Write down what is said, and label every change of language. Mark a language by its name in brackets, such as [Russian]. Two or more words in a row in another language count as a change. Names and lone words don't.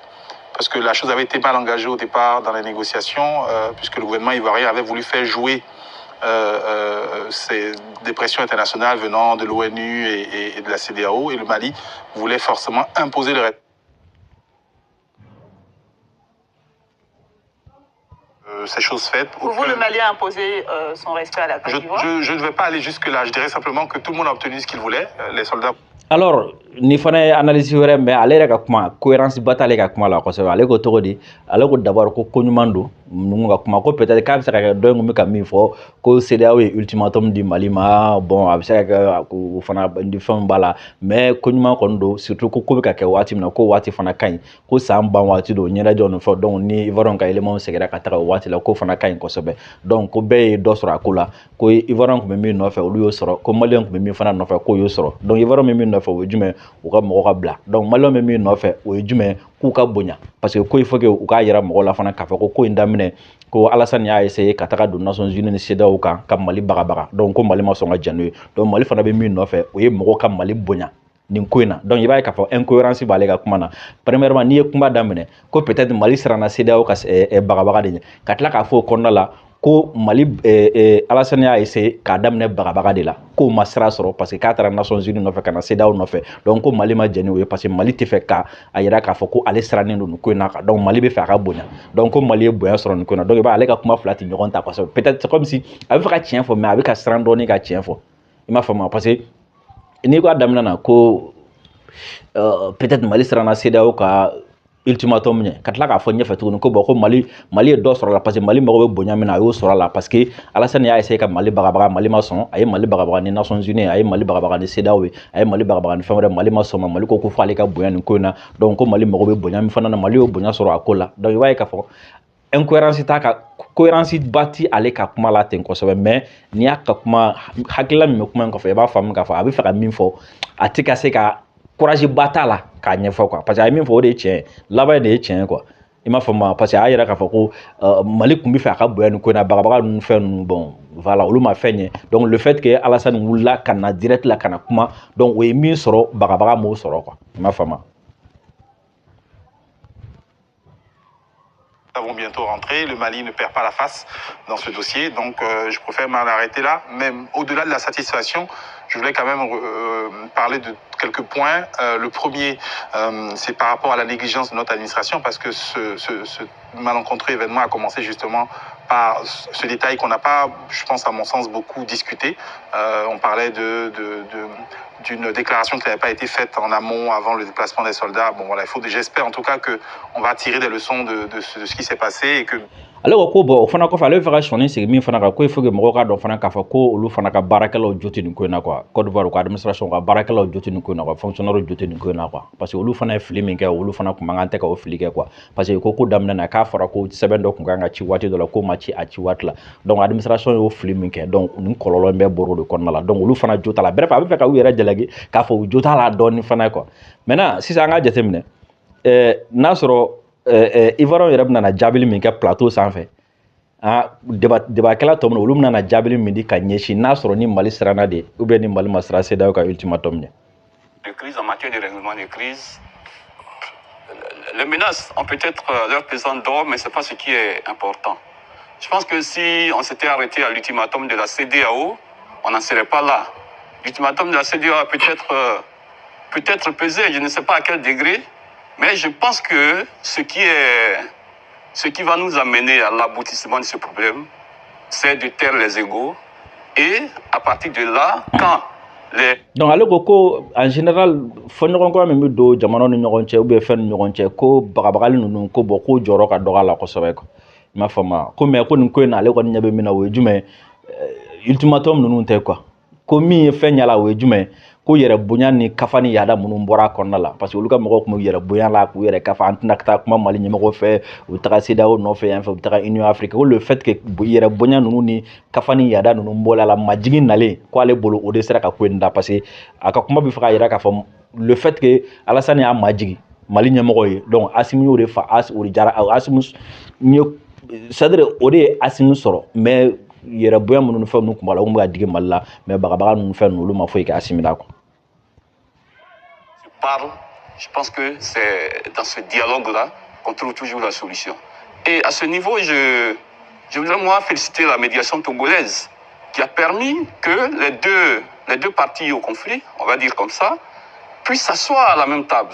[French] Parce que la chose avait été mal engagée au départ dans les négociations, puisque le gouvernement ivoirien avait voulu faire jouer des pressions internationales venant de l'ONU et de la CEDEAO, et le Mali voulait forcément imposer le respect. Ces choses faites. Pour vous, le Mali a imposé son respect à la Côte d'Ivoire? Je ne vais pas aller jusque-là. Je dirais simplement que tout le monde a obtenu ce qu'il voulait. Les soldats... [Bambara] Alors ni fana ye analyse wɛrɛ mais ale yɛrɛ ka kuma cohérence ba t'ale ka kuma la kosɛbɛ ale ko cogo di ale ko d'abord ko koɲuman don ninnu ka kuma ko peut-être k'a bɛ se ka kɛ dɔ in kun bɛ ka min fɔ ko CEDEAO ye ultimatum di Mali ma bon a bɛ se ka kɛ o fana ni fɛnw b'a la mais koɲuman kɔni don surtout ko bɛ ka kɛ waati min na ko waati fana ka ɲi ko san ban waati don ɲɛnajɛw ni fɛn donc ni Ivoirien ka éléments seginna ka taga o waati la ko fana ka ɲi kosɛbɛ donc ko bɛɛ ye dɔ sɔrɔ a ko la ko Ivoirien kun bɛ min nɔfɛ olu y'o sɔrɔ ko Malien kun bɛ min fana nɔfɛ k'o y'o sɔrɔ donc Ivoirien bɛ min nɔfɛ o ye jumɛn u ka mɔgɔ ka bila donc Malien bɛ min nɔfɛ o ye jumɛn k'u ka bonya [French] parce que [Bambara] ko [French] il faut que [Bambara] u k'a yira mɔgɔw la fana k'a fɔ ko in daminɛ ko Alassane y'a essayé ka taga don Nations Unies ni CEDEAO kan ka Mali bagabaga donc ko Mali ma sɔn ka jɛn n'o ye donc Mali fana bɛ min nɔfɛ o ye mɔgɔw ka Mali bonya nin ko in na donc i b'a ye k'a fɔ incohérence b'ale ka kuma na premièrement n'i ye kuma daminɛ ko peut-être Mali siranna CEDEAO ka bagabaga de ɲɛ ka tila k'a fɔ o kɔnɔna la ko Mali Alassane y'a essayé k'a daminɛ bagabaga de la k'o ma sira sɔrɔ [French] parce que [Bambara] k'a taara Nations Unies nɔfɛ ka na CEDEAO nɔfɛ donc ko Mali ma jɛn n'o ye parce que Mali tɛ fɛ k'a yira k'a fɔ ko ale sirannen don nin ko in na donc Mali bɛ fɛ a ka bonya donc ko Mali ye bonya sɔrɔ nin ko in na donc i b'a ye ale ka kuma fila tɛ ɲɔgɔn ta kosɛbɛ [French] peut-être c'est comme si [Bambara] a bɛ fɛ ka tiɲɛ fɔ mais a bɛ ka siran dɔɔni ka tiɲɛ fɔ i m'a faamu [French] parce que [Bambara] n'i ko a daminɛ na ko peut-être Mali siranna CEDEAO ka ultimatum ɲɛ ka tila k'a fɔ ɲɛfɛ tuguni ko bon ko Mali ye dɔ sɔrɔ la [French] parce que [Bambara] Mali mago bɛ bonya min na a y'o sɔrɔ la [French] parce que [Bambara] Alassane y'a essayé ka Mali bagabaga Mali ma sɔn a ye Mali bagabaga ni Nations Unies a ye Mali bagabaga ni CEDEAO ye a ye Mali bagabaga ni fɛn wɛrɛ Mali ma sɔn ma Mali ko fɔ ale ka bonya nin ko in na donc ko Mali mago bɛ bonya min fana na Mali y'o bonya sɔrɔ a ko la donc i b'a ye k'a fɔ incohérence t'a ka cohérence ba ti ale ka kuma la ten kosɛbɛ mais n'i y'a ka kuma hakilila min bɛ kuma in kɔfɛ i b'a faamu k'a fɔ a bɛ fɛ ka min fɔ a tɛ ka se ka courage ba t'a la k'a ɲɛfɔ [French] quoi parce que [Bambara] a ye min fɔ o de ye tiɲɛ ye laban de ye tiɲɛ ye quoi i m'a faamu parce que a y'a yira k'a fɔ ko Mali kun bɛ fɛ a ka bonya nin ko in na bagabaga ninnu fɛn ninnu [French] bon voilà [Bambara] olu ma fɛn ɲɛ donc [French] le fait que [Bambara] Alassane wulila ka na direct la ka na kuma donc o ye min sɔrɔ bagabaga m'o sɔrɔ quoi i m'a faamu. [French] Nous avons bientôt rentré, le Mali ne perd pas la face dans ce dossier, donc je préfère m'en arrêter là. Même au-delà de la satisfaction, je voulais quand même parler de quelques points. Le premier, c'est par rapport à la négligence de notre administration, parce que ce malencontreux événement a commencé justement par ce détail qu'on n'a pas, je pense à mon sens, beaucoup discuté. On parlait d'une déclaration qui n'avait pas été faite en amont avant le déplacement des soldats. Bon voilà, j'espère en tout cas qu'on va tirer des leçons de ce qui s'est passé et que... [Bambara] Alors ko bon o fana kɔfɛ ale bɛ fɛ ka sɔnni sigi min fana kan ko [French] il faut que [Bambara] mɔgɔw k'a dɔn fana k'a fɔ ko olu fana ka baarakɛlaw jo tɛ nin ko in na quoi Côte d'Ivoire ka administration ka baarakɛlaw jo tɛ nin ko in na [French] quoi fonctionnaire [Bambara] jo tɛ nin ko in na [French] quoi parce que [Bambara] olu fana ye fili min kɛ olu fana kun man kan tɛ ka o fili kɛ [French] quoi parce que [Bambara] ko daminɛ na k'a fɔra ko sɛbɛn dɔ kun kan ka ci waati dɔ la ko ma ci a ci waati la [French] donc administration [Bambara] y'o fili min kɛ donc nin kɔlɔlɔ in bɛɛ bɔra o de kɔnɔna la donc olu fana jo t'a la bref a bɛ fɛ ka u yɛrɛ jalaki k'a fɔ u jo t'a la dɔɔni fana [French] quoi maintenant [Bambara] sisan an ka jateminɛ n'a sɔrɔ Ivoirien yɛrɛ bɛna na jaabili min kɛ plateau sanfɛ débatkɛla tɔ min olu bɛna na jaabili min di ka ɲɛsin n'a sɔrɔ ni Mali siranna de [French] ou bien [Bambara] ni Mali ma siran CEDEAO ka ultimatum ɲɛ. [French] De crise en matière de règlement de crise, les menaces ont peut-être leur pesant d'or, mais ce n'est pas ce qui est important. Je pense que si on s'était arrêté à l'ultimatum de la CEDEAO, on n'en serait pas là. L'ultimatum de la CEDEAO a peut-être pesé, je ne sais pas à quel degré, mais je pense que ce qui va nous amener à l'aboutissement de ce problème, c'est de taire les égos. Et à partir de là, quand les... [Bambara] Donc, ale ko [French] en général, [Bambara] fɔɲɔgɔnkɔ min bɛ don jamanaw ni ɲɔgɔn cɛ [French] ou bien [Bambara] fɛn ni ɲɔgɔn cɛ ko bagabagali ninnu ko bon ko jɔyɔrɔ ka dɔgɔ a la kosɛbɛ quoi. I m'a faamu ko mais ko nin ko in na ale kɔni ɲɛ bɛ min na o ye jumɛn ultimatum ninnu tɛ quoi ko min ye fɛn ɲɛ la o ye jumɛn ko yɛrɛ bonya ni kafa ni yaada minnu bɔra a kɔnɔna la [French] parce que [Bambara] olu ka mɔgɔw tun bɛ yɛrɛ bonya la k'u yɛrɛ kafa an tɛna ka taa kuma Mali ɲɛmɔgɔw fɛ u bɛ taga CEDEAO nɔfɛ yan fɛ u bɛ taga Union africaine ko [French] le fait que [Bambara] yɛrɛ bonya ninnu ni kafa ni yaada ninnu bɔra la majigin nalen ko ale bolo o de sera ka ko in da [French] parce que [Bambara] a ka kuma bɛ fɛ ka yira k'a fɔ [French] le fait que [Bambara] Alassane y'a majigi Mali ɲɛmɔgɔ ye donc Assimi y'o de fa o de jara Assimi [French] c'est-à-dire [Bambara] o de ye Assimi sɔrɔ mais yɛrɛ bonya minnu ni fɛn ninnu tun b'a la o tun bɛ ka digi Mali la mais bagabaga ninnu fɛn ninnu olu ma foyi kɛ Assimi la quoi. [French] Je pense que c'est dans ce dialogue-là qu'on trouve toujours la solution. Et à ce niveau, je voudrais moi féliciter la médiation togolaise qui a permis que les deux parties au conflit, on va dire comme ça, puissent s'asseoir à la même table.